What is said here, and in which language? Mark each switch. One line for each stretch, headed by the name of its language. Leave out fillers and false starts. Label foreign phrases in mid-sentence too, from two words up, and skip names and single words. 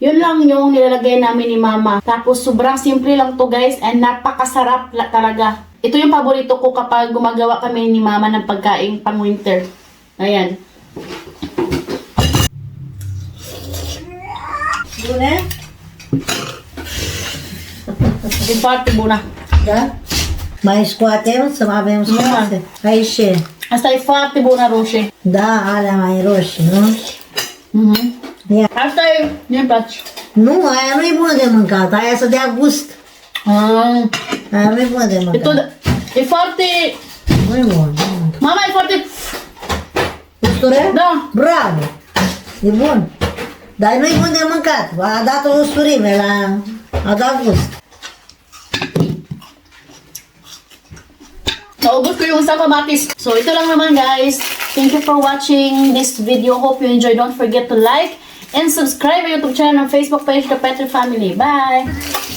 Filipino: Yun lang yung nilalagay namin ni Mama. Tapos sobrang simple lang to guys and napakasarap talaga. Ito yung paborito ko kapag gumagawa kami ni Mama ng pagkain pang winter. Ayan.
Romanian: Bune?
Filipino: Yung party muna.
Romanian: Da? Mais scoatem să mai avem scoate. Aici. Asta e foarte bună roșie. Da, alea mai roșii, nu? Ia. Asta e, mie îmi place. Nu, aia nu e bună de mâncat, aia să dea gust. Aia nu e bună de E, mâncat. tot, e foarte... Nu e bună, nu e bună. Mama e foarte... Usture? Da. Bravo! E bun. Dar nu e bun de mâncat. A dat o usturime la... A dat gust.
Filipino: Naubos ko yung isang kamatis. So, ito lang naman guys.
English: Thank you for watching this video. Hope you enjoy. Don't forget to like and subscribe our YouTube channel and Facebook page, The Petri Family. Bye!